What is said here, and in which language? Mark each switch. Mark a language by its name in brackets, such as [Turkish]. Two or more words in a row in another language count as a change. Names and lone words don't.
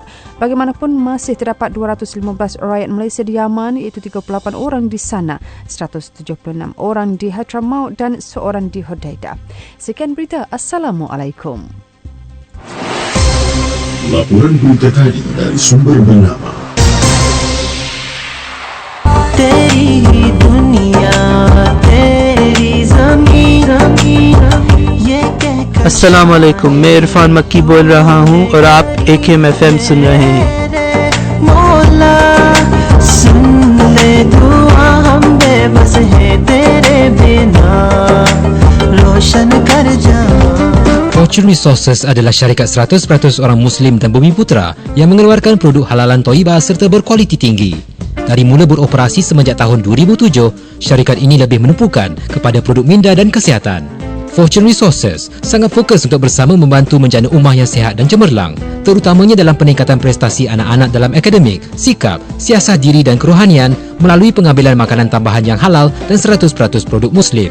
[Malay] Bagaimanapun masih terdapat 215 rakyat Malaysia di Yaman iaitu 38 orang di Sanaa, 176 orang di Hadramaut dan seorang di Hodeidah. Sekian berita. Assalamualaikum. Laporan berita tadi dari sumber bernama [Hindi] तेरी दुनिया तेरी ज़मीन ये कहकर अस्सलामुअलैकुम, मैं इरफान मक्की बोल रहा हूँ और आप AKM FM सुन रहे हैं। मौला सुन ले दुआ हम बेबस हैं तेरे बिना रोशन कर जा। [Malay] Fortune Resources adalah syarikat 100% orang Muslim dan Bumi Putera yang mengeluarkan produk [Arabic] حلالا طيبا [Malay] serta berkualiti tinggi. Dari mula beroperasi semenjak tahun 2007, syarikat ini lebih menumpukan kepada produk minda dan kesihatan. Fortune Resources sangat fokus untuk bersama membantu menjana ummah yang sihat dan cemerlang, terutamanya dalam peningkatan prestasi anak-anak dalam akademik, sikap, siasah diri dan kerohanian melalui pengambilan makanan tambahan yang halal dan 100% produk Muslim.